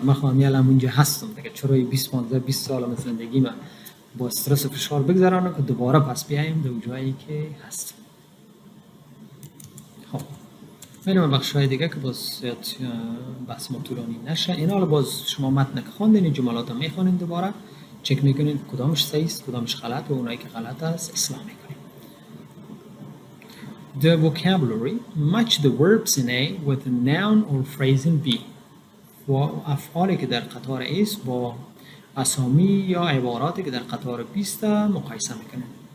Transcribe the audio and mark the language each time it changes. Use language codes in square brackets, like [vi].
[fa] من خواهم یالم اونجا هستم دیگه، چرا 20 سال از زندگی من با استرس و فشار بگذرانم که دوباره پس بیایم در جایی که هستم. خب میرم بخشای دیگه که باز بحث ما طولانی نشه. این حالا باز شما متن که خواندین این جملات رو میخونین دوباره چک میکنین کدامش صحیح است کدامش غلط و اونایی که غلط است اصلاح میکنین. [en] The vocabulary match the verbs in A with a noun or phrase in B. [fa] و افعالی که در قطار A است با اسامی یا عباراتی که در قطار B است مقایسه میکنین.